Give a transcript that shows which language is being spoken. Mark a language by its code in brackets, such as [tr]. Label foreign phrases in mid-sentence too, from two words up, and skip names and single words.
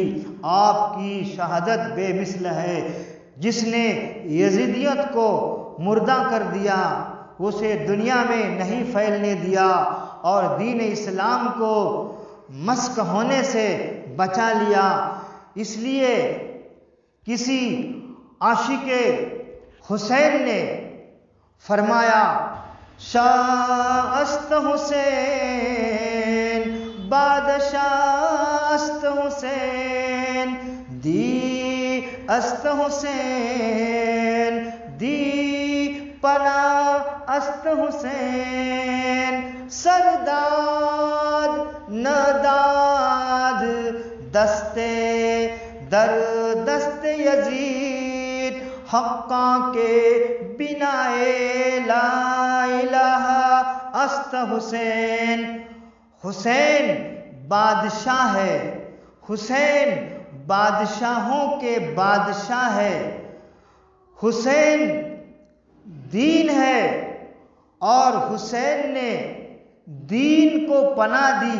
[ur] آپ کی شہادت بے مثل ہے، جس نے یزیدیت کو مردہ کر دیا، اسے دنیا میں نہیں پھیلنے دیا اور دین اسلام کو مسخ ہونے سے بچا لیا۔ اس لیے کسی عاشق حسین نے فرمایا، [fa] شاہ است حسین بادشاہ است حسین دی است حسین دی پناہ است حسین سرداد نداد دستے در دست حقاں کے بنا [ar] لا الہ [fa] است حسین۔ [ur] حسین بادشاہ ہے، حسین بادشاہوں کے بادشاہ ہے، حسین دین ہے اور حسین نے دین کو پناہ دی۔